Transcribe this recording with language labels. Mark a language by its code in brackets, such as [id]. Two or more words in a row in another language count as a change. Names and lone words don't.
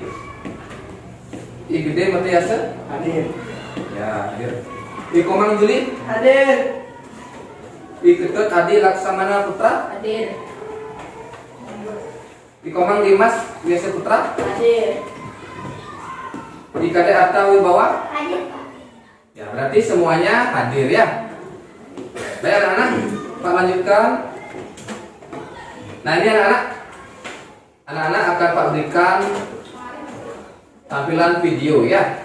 [id] I Gede Matiasa, Hadir. ya hadir. I Komang Juli, Hadir. I Ketut Adi Laksamana Putra, Hadir. I Komang Dimas Biasa Putra, Hadir. I Kadek Atta Wibawa. Hadir. Ya, berarti semuanya hadir ya. Baik anak-anak, Pak lanjutkan. Nah ini anak-anak, anak-anak akan Pak berikan tampilan video ya.